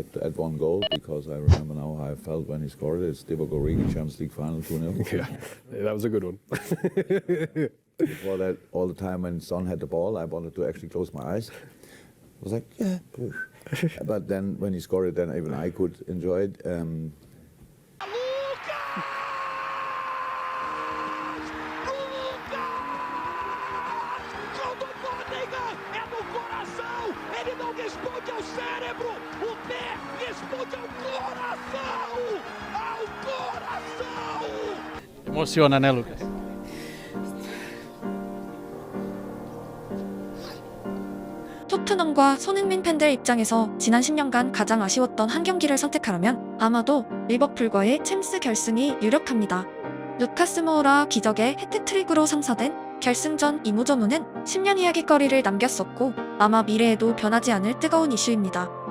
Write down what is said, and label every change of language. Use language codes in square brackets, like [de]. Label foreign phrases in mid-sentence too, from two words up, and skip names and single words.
[en] that one goal because I remember now how I felt when he scored it. It's Divock Origi Champions League final 2-0. Yeah, that was a good one. Before that, all the time when Son had the ball, I wanted to actually close my eyes. I was like, yeah. But then when he scored it, then even I could enjoy it. [pt] Ele não responde ao cérebro, o pé responde ao coração! Ao coração! Emociona, né, Lucas? [ko] 토트넘과 손흥민 팬들 입장에서 지난 10년간 가장 아쉬웠던 한 경기를 선택하라면 아마도 리버풀과의 챔스 결승이 유력합니다. 루카스 모우라 기적의 해트트릭으로 성사된 결승전 이무저무는 10년 이야기거리를 남겼었고 아마 미래에도 변하지 않을 뜨거운 이슈입니다.